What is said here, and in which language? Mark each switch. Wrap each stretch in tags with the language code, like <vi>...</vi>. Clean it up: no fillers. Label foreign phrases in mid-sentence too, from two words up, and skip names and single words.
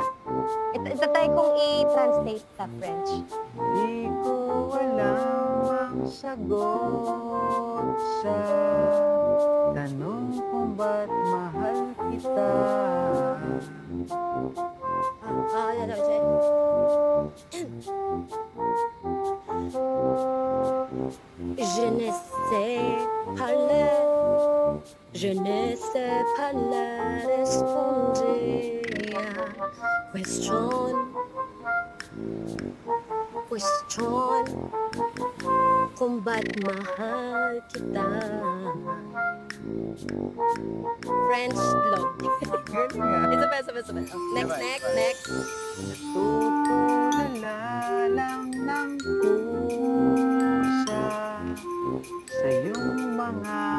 <tl>Itatry kong i-translate sa French. Di ko alam ang sagot sa tanong kung ba't mahal kita. Yan sabi sa'yo.</tl> <fr>Je ne sais parler, je ne sais pas la responder à question</fr> <tl>kung ba't mahal kita.</tl> <en>French love.</en> <tl>Galing nga. Isa pa. Next. Tutulala lang ng kusa sa iyong mga</tl>